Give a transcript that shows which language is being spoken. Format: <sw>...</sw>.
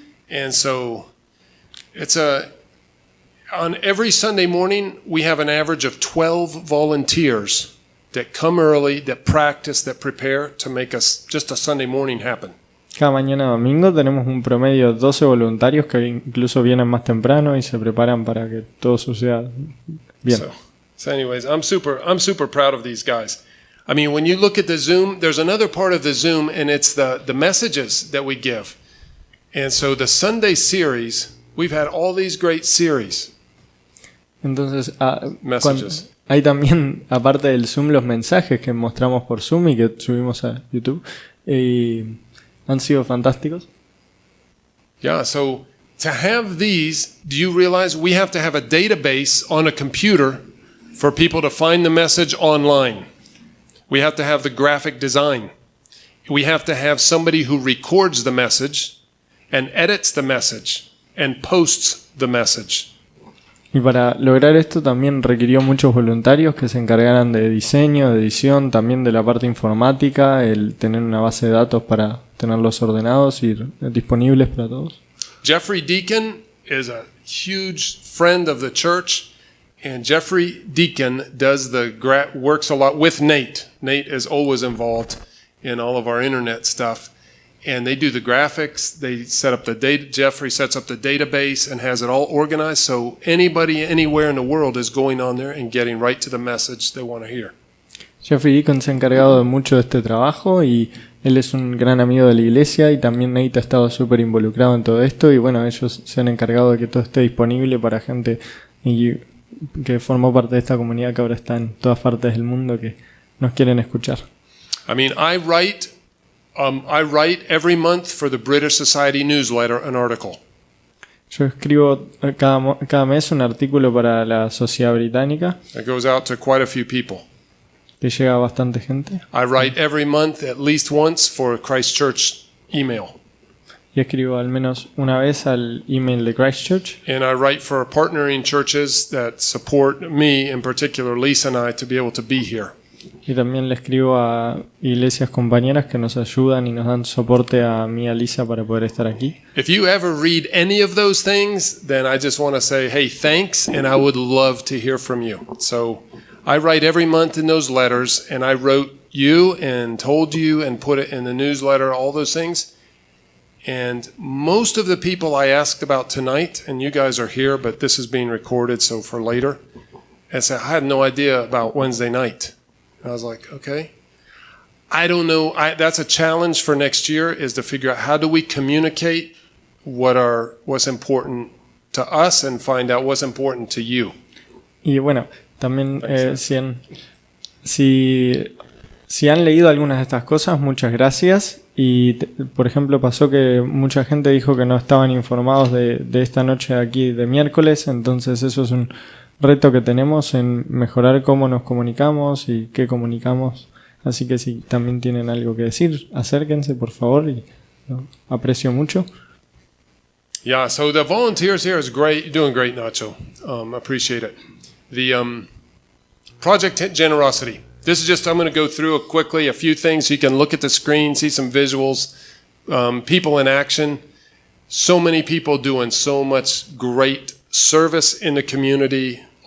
<en>And so it's on every Sunday morning we have an average of 12 volunteers that come early, that practice, that prepare to make us just a Sunday morning happen.</en> <es>Cada mañana domingo tenemos un promedio de 12 voluntarios que incluso vienen más temprano y se preparan para que todo suceda bien.</es> <en>So anyways, I'm super proud of these guys. I mean, when you look at the Zoom, there's another part of the Zoom, and it's the messages that we give. And so the Sunday series, we've had all these great series.</en> <es>Entonces,</es> <en>Messages.</en> <es>hay también, aparte del Zoom, los mensajes que mostramos por Zoom y que subimos a YouTube. Y han sido fantásticos.</es> <en>Yeah, so to have these, do you realize we have to have a database on a computer for people to find the message online? We have to have the graphic design. We have to have somebody who records the message and edits the message and posts the message.</en> <es>Y para lograr esto también requirió muchos voluntarios que se encargaran de diseño, de edición, también de la parte informática, el tener una base de datos para tenerlos ordenados y disponibles para todos.</es> <en>Jeffrey Deacon is a huge friend of the church, and Jeffrey Deacon works a lot with Nate. Nate is always involved in all of our internet stuff. And they do the graphics, they set up the data, Jeffrey sets up the database and has it all organized so anybody anywhere in the world is going on there and getting right to the message they want to hear.</en> <es>Jeffrey Deacon se ha encargado de mucho de este trabajo y él es un gran amigo de la iglesia y también Nate ha estado súper involucrado en todo esto y bueno, ellos se han encargado de que todo esté disponible para gente que formó parte de esta comunidad que ahora está en todas partes del mundo que nos quieren escuchar.</es> <en>I mean, I write every month for the British Society newsletter an article.</en> <es>Yo escribo cada mes un artículo para la sociedad británica.</es> <en>It goes out to quite a few people.</en> <es>Que llega a bastante gente.</es> <en>I write every month at least once for Christchurch email.</en> <es>Y escribo al menos una vez al email de Christchurch.</es> <en>And I write for partnering churches that support me, in particular Lisa and I, to be able to be here.</en> <es>Y también le escribo a iglesias compañeras que nos ayudan y nos dan soporte a mí y a Lisa para poder estar aquí.</es> <en>If you ever read any of those things, then I just want to say, hey, thanks, and I would love to hear from you. So I write every month in those letters, and I wrote you and told you and put it in the newsletter, all those things. And most of the people I asked about tonight, and you guys are here, but this is being recorded, so for later, I said, I had no idea about Wednesday night. I was like, okay. I don't know. That's a challenge for next year is to figure out how do we communicate what's important to us and find out what's important to you.</en> <es>Y bueno, también si han leído algunas de estas cosas, muchas gracias. Y por ejemplo pasó que mucha gente dijo que no estaban informados de esta noche aquí de miércoles, entonces eso es un reto que tenemos en mejorar cómo nos comunicamos y qué comunicamos. Así que si también tienen algo que decir, acérquense por favor y lo aprecio mucho.</es> <en>Yeah, so the volunteers here is great. You're doing great, Nacho. Appreciate it. The Project Generosity. This is just, I'm going to go through quickly a few things so you can look at the screen, see some visuals, people in action. So many people doing so much great service in the community.</en>